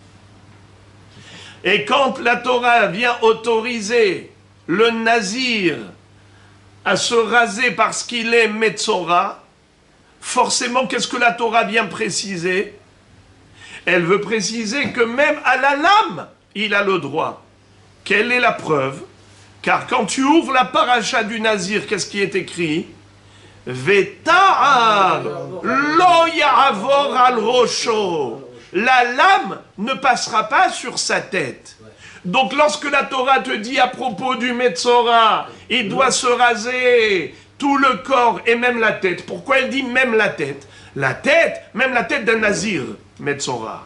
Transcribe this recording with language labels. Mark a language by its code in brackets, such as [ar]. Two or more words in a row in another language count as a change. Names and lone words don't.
[fr] Et quand la Torah vient autoriser le Nazir à se raser parce qu'il est Metzora, forcément, qu'est-ce que la Torah vient préciser? Elle veut préciser que même à la lame, il a le droit. Quelle est la preuve? Car quand tu ouvres la paracha du Nazir, qu'est-ce qui est écrit? [he] ותער לא יעבור על ראשו. [fr] La lame ne passera pas sur sa tête. Donc lorsque la Torah te dit à propos du Metzora, il doit se raser tout le corps et même la tête. Pourquoi elle dit même la tête? La tête, même la tête d'un Nazir, Metzora.